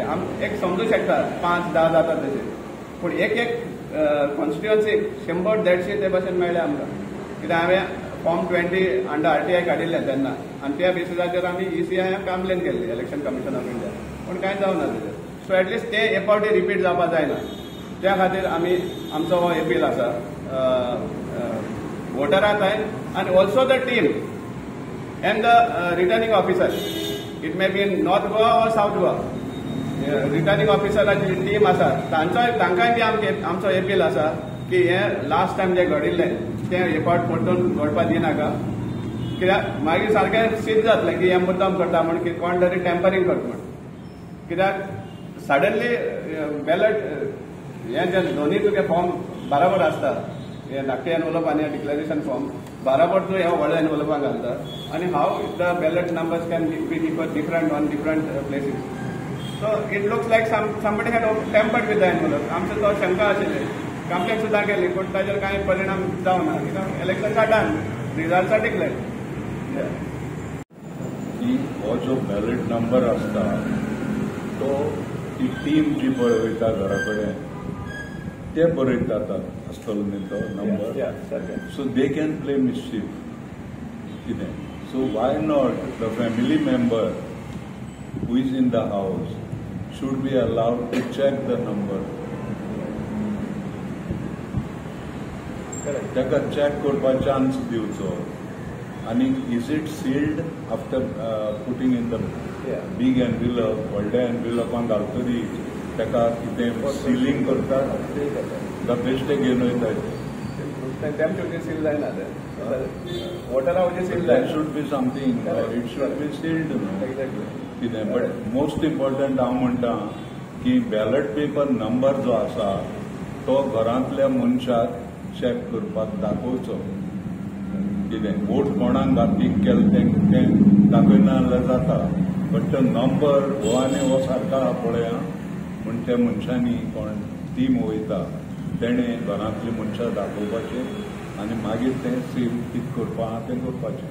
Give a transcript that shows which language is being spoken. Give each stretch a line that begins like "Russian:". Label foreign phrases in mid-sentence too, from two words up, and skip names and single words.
Konkani: आमी एक समजूं शकता 5-10 जाता तशें पूण एक कॉन्स्टिट्युएन्सीक 100-150 ते भाशेन मेळ्ळे आमकां कित्याक हांवें फॉर्म 20
English: under RTI
Konkani: काडिल्लें तेन्ना आनी त्या बेसिसाचेर आमी ECI कंप्लेन केल्ली इलेक्शन कमिशन ऑफ इंडिया पूण कांय जावना तेजेर
English: so at least
Konkani: ते हे फावटी रिपीट जावपा जायना त्या खातीर आमी आमचो हो अपील आसा
English: voter time, and also the team and the returning officer. It may be in North Goa or South Goa. Returning officer team
Konkani: आसा तांकांय बी आमचो अपील आसा की हे
English: last time
Konkani: जे घडिल्लें तें रिकॉर्ड परतून घडपाक दिनाका, कित्याक मागीर सारकें सिद्ध जातलें की हे मुद्दाम करता म्हण की कोण तरी टेम्परिंग करता म्हण. कित्याक सडनली बॅलट हे जे दोन्ही तुगे फॉर्म बराबर आसता, हे धाकटे एनवलप आनी
English: declaration form
Konkani: बराबर तूं ह्या व्हडल्या एनवलपाक घालता, आनी
English: how the ballot numbers can be different on different places. So it looks like somebody had tampered with the envelope.
Konkani: आमचे तो शंका आशिल्ली, कंप्लेन सुद्दां केली, पूण ताजेर कांय परिणाम जावना, कित्याक
English: election done, results are declared.
Konkani: हो जो
English: ballot number
Konkani: आसता तो ती टीम जी बरयता घरा कडेन ते बरयता आसतलो न्ही तो नंबर.
English: so they can play mischief कितें. so why not the family member who is in the house should be allowed to check the number.
Konkani: ताका चॅक करपाक चान्स दिवचो. आनी
English: is it sealed after putting in the big envelope,
Konkani: व्हडल्या एनविलपान घालतरी ताका कितें सिलींग करतात काय बेश्टे घेवन वयतात.
English: Them should be sealed
Konkani: जायना ते. वोटर हावजे सील जाय.
English: That should be something. It should be sealed. Exactly.
Konkani: कितें
English: but most important
Konkani: हांव म्हणटा की
English: ballot paper number
Konkani: जो आसा तो घरांतल्या मनशाक चॅक करपाक दाखोवचो. कितें वोट कोणाक घातीक केलें तें दाखयना जाल्यार जाता, बट तो नंबर हो आनी हो सारको आहा पळय म्हण त्या मनशांनी कोण टीम वयता तेणें घरांतल्या मनशाक दाखोवपाचें आनी मागीर तें सील कितें करपा आहा तें करपाचें.